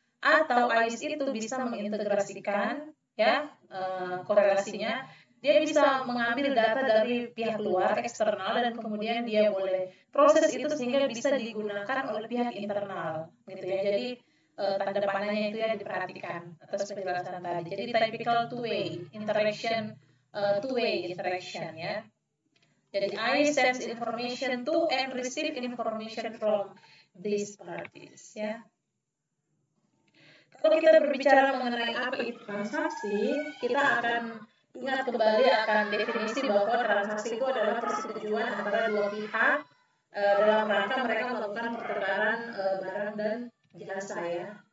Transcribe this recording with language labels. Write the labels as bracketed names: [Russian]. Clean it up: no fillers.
[Indonesian] Atau AIS itu bisa mengintegrasikan, ya, korelasinya, dia bisa mengambil data dari pihak luar eksternal dan kemudian dia boleh proses itu sehingga bisa digunakan oleh pihak internal, gitu ya. Jadi tanda panahnya itu ya diperhatikan atas penjelasan tadi. [English] Jadi typical two-way interaction, two-way interaction, ya. Jadi I sends information to and receive information from these parties, ya. [Indonesian] Kalau kita berbicara mengenai apa itu transaksi, kita akan ingat kembali akan definisi bahwa transaksi itu adalah persetujuan antara dua pihak dalam rangka mereka melakukan pertukaran barang dan jasa, ya.